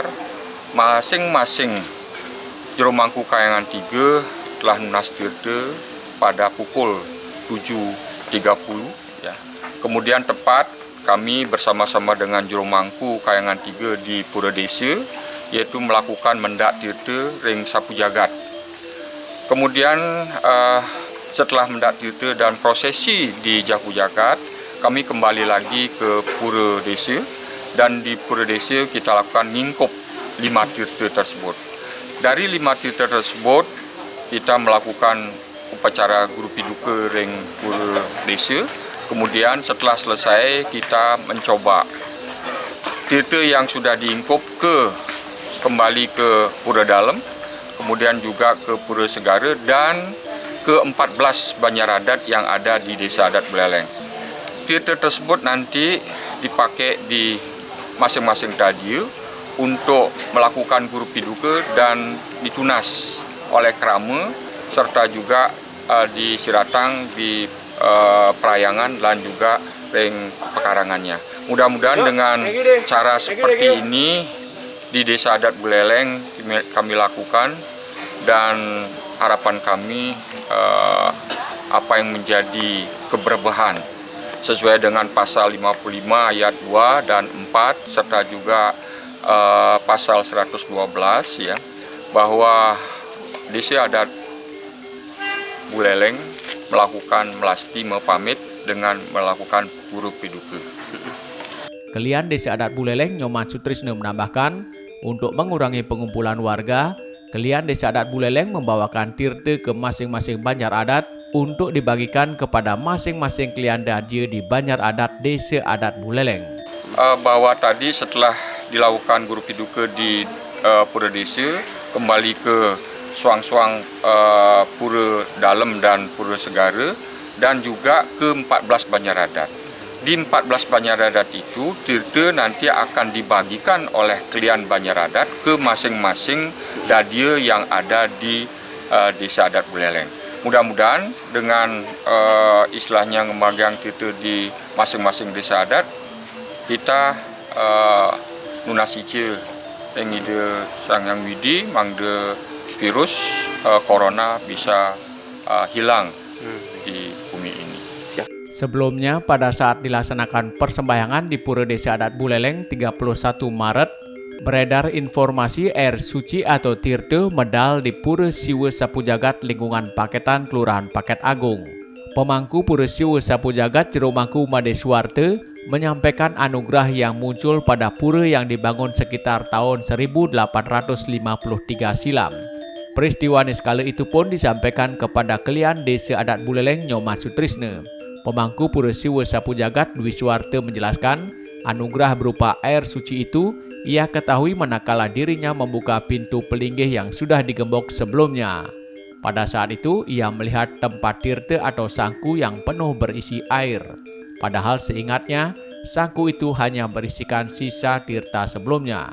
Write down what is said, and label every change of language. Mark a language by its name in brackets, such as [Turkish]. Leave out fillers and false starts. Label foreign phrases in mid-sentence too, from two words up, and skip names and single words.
[Indonesian] Masing-masing jeromangku Kayangan 3 telah lunas tirta pada pukul 7.30 ya. Kemudian tepat kami bersama-sama dengan jeromangku Kayangan 3 di Pura Desa yaitu melakukan mendak tirta ring Sapu Jagat. Kemudian setelah mendak tirta dan prosesi di Sapu Jagat, kami kembali lagi ke Pura Desa dan di Pura Desa kita lakukan ngingkup 5 tirta tersebut. Dari 5 tirta tersebut kita melakukan upacara guru piduka ring pura desa. Kemudian setelah selesai kita mencoba tirta yang sudah diingkup kembali ke pura dalam, kemudian juga ke pura segara dan ke 14 banjar adat yang ada di desa adat Buleleng. Tirta tersebut nanti dipakai di masing-masing dadia untuk melakukan guru piduka dan ditunas oleh kerama serta juga disiratang di perayangan dan juga ring pekarangannya. Mudah-mudahan dengan cara seperti ini di desa adat Buleleng kami lakukan, dan harapan kami apa yang menjadi keberbahan sesuai dengan pasal 55 ayat 2 dan 4 serta juga pasal 112 ya, bahwa desa adat Buleleng melakukan melasti mepamit dengan melakukan guru piduka. Kelian Desa Adat Buleleng Nyoman Sutrisno menambahkan, untuk mengurangi pengumpulan warga, Kelian Desa Adat Buleleng membawakan tirta ke masing-masing banjar adat untuk dibagikan kepada masing-masing kelian dadia di banjar adat Desa Adat Buleleng. Bahwa tadi setelah dilakukan guru piduka di pura desa, kembali ke suang-suang pura dalam dan pura segara, dan juga ke 14 banjar adat. Di 14 banjar adat itu, tirta nanti akan dibagikan oleh kelian banjar adat ke masing-masing dadia yang ada di desa adat Buleleng. Mudah-mudahan dengan istilahnya ngembagian tirta di masing-masing desa adat, kita [Balinese] nunasice yang ide sang yang widi mangde [Indonesian] virus corona bisa hilang di bumi ini. Sebelumnya, pada saat dilaksanakan persembahyangan di Pura Desa Adat Buleleng 31 Maret, beredar informasi air suci atau tirta medal di Pura Siwa Sapu Jagat lingkungan Paketan Kelurahan Paket Agung. Pemangku Pura Siwa Sapu Jagat Jeromangku Made Suwarte menyampaikan anugerah yang muncul pada pura yang dibangun sekitar tahun 1853 silam. Peristiwa niskala itu pun disampaikan kepada kelian Desa Adat Buleleng Nyoman Sutrisno. Pemangku Pura Siwa Sapu Jagat Dwi Suwarte menjelaskan, anugerah berupa air suci itu ia ketahui manakala dirinya membuka pintu pelinggih yang sudah digembok sebelumnya. Pada saat itu ia melihat tempat tirta atau sangku yang penuh berisi air. Padahal seingatnya sangku itu hanya berisikan sisa tirta sebelumnya.